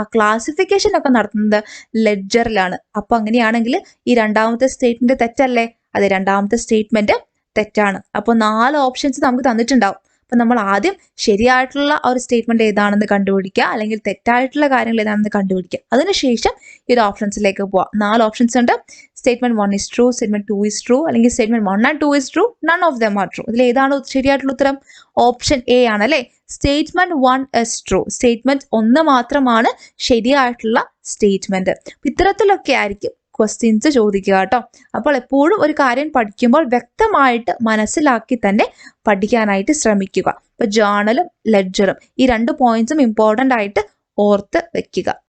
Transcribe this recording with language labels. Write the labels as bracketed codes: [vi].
[ml] ആ ക്ലാസിഫിക്കേഷൻ ഒക്കെ നടത്തുന്നത് ലെഡ്ജറിലാണ്. അപ്പൊ അങ്ങനെയാണെങ്കിൽ ഈ രണ്ടാമത്തെ സ്റ്റേറ്റ്മെന്റ് തെറ്റല്ലേ? അതെ, രണ്ടാമത്തെ സ്റ്റേറ്റ്മെന്റ് തെറ്റാണ്. അപ്പോൾ 4 ഓപ്ഷൻസ് നമുക്ക് തന്നിട്ടുണ്ടാവും. അപ്പൊ നമ്മൾ ആദ്യം ശരിയായിട്ടുള്ള ഒരു സ്റ്റേറ്റ്മെന്റ് ഏതാണെന്ന് കണ്ടുപിടിക്കുക, അല്ലെങ്കിൽ തെറ്റായിട്ടുള്ള കാര്യങ്ങൾ ഏതാണെന്ന് കണ്ടുപിടിക്കുക. അതിനുശേഷം ഈ ഒരു ഓപ്ഷൻസിലേക്ക് പോവാം. 4 ഓപ്ഷൻസ് ഉണ്ട്. [en] statement 1 is true, statement 2 is true, [ml] അല്ലെങ്കിൽ [en] Statement 1 and 2 is true, none of them are true. [ml] ഇതിൽ ഏതാണ് ശരിയായിട്ടുള്ള ഉത്തരം? ഓപ്ഷൻ എ ആണ് അല്ലേ? Statement 1 [en] is true. [ml] സ്റ്റേറ്റ്മെന്റ് 1 മാത്രമാണ് ശരിയായിട്ടുള്ള സ്റ്റേറ്റ്മെന്റ്. ഇത്തരത്തിലൊക്കെ ആയിരിക്കും ക്വസ്റ്റ്യൻസ് ചോദിക്കുക കേട്ടോ. അപ്പോൾ എപ്പോഴും ഒരു കാര്യം പഠിക്കുമ്പോൾ വ്യക്തമായിട്ട് മനസ്സിലാക്കി തന്നെ പഠിക്കാനായിട്ട് ശ്രമിക്കുക. ഇപ്പൊ ജേണലും ലെഡ്ജറും ഈ 2 പോയിന്റ്സും ഇമ്പോർട്ടൻ്റ് ആയിട്ട് ഓർത്ത് വെക്കുക.